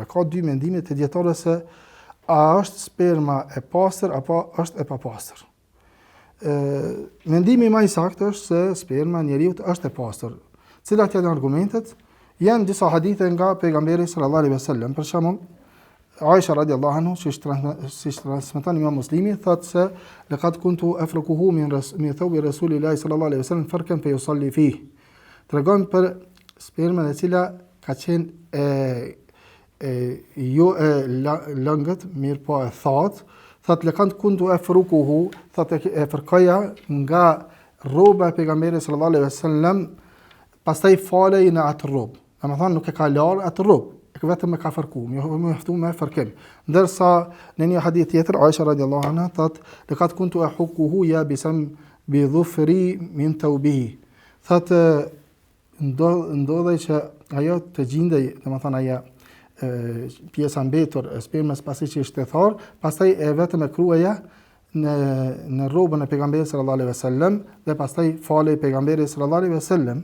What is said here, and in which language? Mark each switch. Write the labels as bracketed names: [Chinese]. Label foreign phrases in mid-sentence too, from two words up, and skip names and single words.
[Albanian] Ka dy mendime të dietarëve se a është sperma e pastër apo është e papastër. Mendimi më i saktë është se sperma e njeriu është e pastër. Cilat janë argumentet? Janë disa hadithe nga pejgamberi [Arabic] صلى الله عليه وسلم. [Albanian] Për shembull, [Arabic] Aisha رضي الله عنها, [Albanian] si transmeton Imam Muslimi, thotë se [Arabic] لقد كنت أفركه من ثوب رسول الله صلى الله عليه وسلم فركا فيصلي فيه. [Albanian] Tregon për spermën e cila ka qenë jo e lëngët, mirë po e thatë. Thotë [Arabic] لقد كنت أفركه, [Albanian] thotë e fërkoja nga rroba e pejgamberit [Arabic] صلى الله عليه وسلم, [Albanian] pastaj falej në atë rrobë. Domethënë nuk e ka larë atë rrobë, vetëm e ka fërku, më haftu me fërkim. Ndërsa në një hadith tjetër, Aisha [Arabic] رضي الله عنها [Albanian] thotë, [Arabic] لقد كنت أحكه يابسا بظفري من ثوبه. [Albanian] Thotë ndodhej që ajo të gjindej, domethënë ajo pjesa mbetur e spermës pasi që ishte tharë, pastaj e vetëm e kruaja në rrobën e pejgamberit [Arabic] صلى الله عليه وسلم [Albanian] dhe pastaj falej pejgamberit [Arabic] صلى الله عليه وسلم.